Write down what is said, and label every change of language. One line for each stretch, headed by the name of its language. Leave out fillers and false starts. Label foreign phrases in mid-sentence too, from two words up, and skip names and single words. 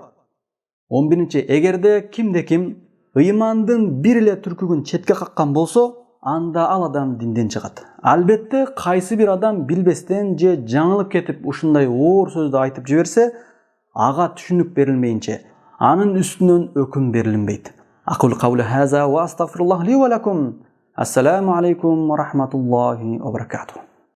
Kyrgyz: 11-чи, эгерде ким ыймандын бир эле түркүгүн четке каккан болсо, анда ал адам динден чыгат. Албетте, кайсы бир адам билбестен же жаңылып кетип ушундай оор сөздү айтып жиберсе, ага түшүнүк берилмейинче анын үстүнөн өкүм берилинбейт.
Arabic: أقول قولي هذا وأستغفر الله لي ولكم. السلام عليكم ورحمة الله وبركاته.